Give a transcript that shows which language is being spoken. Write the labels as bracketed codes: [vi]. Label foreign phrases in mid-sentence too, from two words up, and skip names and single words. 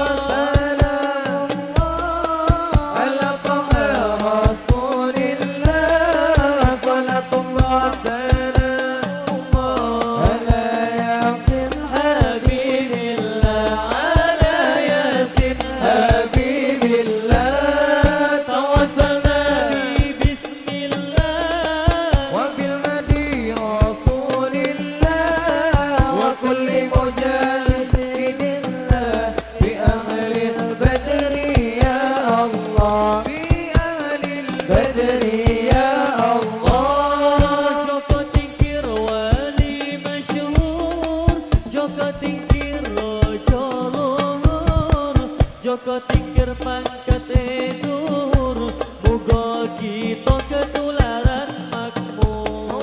[ar] سلام على طه رسول الله صلاة الله سلام الله على يس حبيب الله على يس حبيب الله توسلنا ب بسم الله وبالهادي رسول الله وكل مجاهد لله بأهل البدر يا الله بأهل البدر يا الله [jv] Joko Tingkir Wali masyhur Joko Tingkir raja luhur Joko Tingkir pangkate dhuwur muga kita ketularan makmur